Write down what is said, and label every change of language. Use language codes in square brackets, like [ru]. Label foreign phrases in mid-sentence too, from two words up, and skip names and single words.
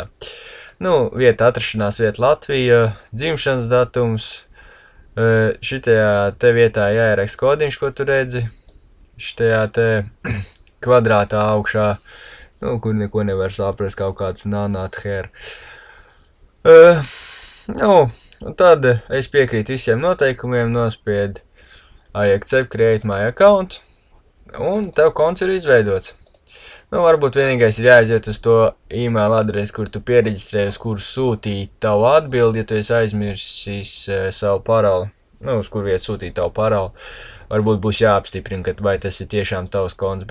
[lv] Vieta, atrašanās vieta Latvija, dzimšanas datums, šitajā te vietā jāieraksta kodiņš, ko tu redzi, šitajā te kvadrātā augšā, kur neko nevar saprast, kaut kāds nanāt her. Un tad es piekrītu visiem noteikumiem, nospied [en] I accept create my account, [lv] un tev konts ir izveidots. Varbūt vienīgais ir jāaiziet uz to e-mail adresi, kur tu piereģistrēji, uz kuru sūtīt tavu atbildi, ja tu esi aizmirsis savu paroli. Uz kur vietu sūtīt tavu paroli. Varbūt būs jāapstiprina, vai tas ir tiešām tavs konts.